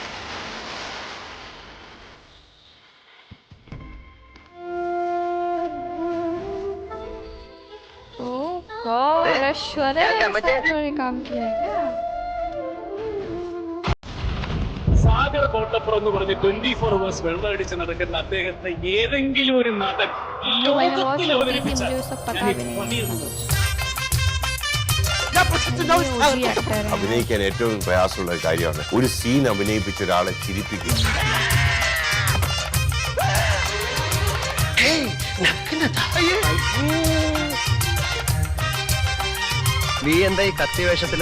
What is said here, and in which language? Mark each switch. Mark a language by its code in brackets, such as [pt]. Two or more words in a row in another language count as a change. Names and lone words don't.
[hi] काम किया है क्या? [ml] സാഗർ കോട്ടപ്പുറം എന്ന് പറഞ്ഞ് 24 hours വെള്ളമടിച്ച് നടക്കുന്ന അദ്ദേഹത്തെ ഏതെങ്കിലും ഒരു നടൻ ലോകത്തിൽ അവതരിപ്പിച്ചാൽ [hi] मुझे सब पता भी नहीं। [ml] അഭിനയിക്കാൻ ഏറ്റവും പ്രയാസമുള്ള ഒരു കാര്യമാണ് ഒരു സീൻ അഭിനയിപ്പിച്ച ഒരാളെ ചിരിപ്പിക്കുക. നീ എന്താ ഈ കത്തി വേഷത്തില്?